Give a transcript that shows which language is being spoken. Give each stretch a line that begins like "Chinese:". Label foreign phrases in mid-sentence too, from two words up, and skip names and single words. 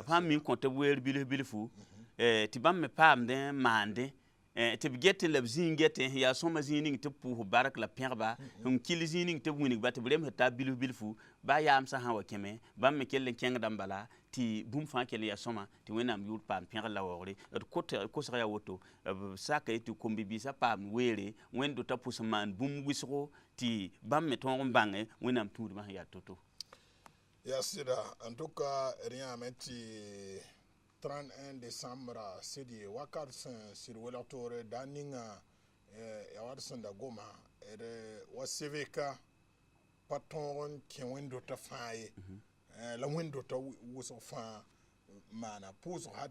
Mossi: sãn min kõ tɩ b weer bilf-bilfu tɩ bãmb me paamdẽ n maandẽ tɩ b get la b zĩig get yaa sõma zĩig ning tɩ b pʋʋs bark la pẽgba n kil zĩig ning tɩ b wĩnigba tɩ b remsd t'a bilf-bilfu baa yaamsã sã wa kẽme bãmb me kell n kẽngda n bala tɩ bũmb fãa kell n yaa sõma tɩ wẽnnaam yʋʋr paam pẽgr la waoogre d kosg yaa woto b saka ye tɩ kom-bi-biisã paam weere wẽndo t'a pʋs n maan bũmb wɩsgo tɩ bãmb me tõog n bãnge wẽnnaam tũudmã sẽn yaa to-to yaa sɩda
French: en tout cas
Mossi: d yãame tɩ 31 décembre sɩd wakat sẽn sɩd welg-toore daa ninga ya wat sẽn da goma d wa cvk pa tõog n kẽ wẽndo t'a fãa ye la wẽndo t'a wʋsg fãa maana pʋʋsg ha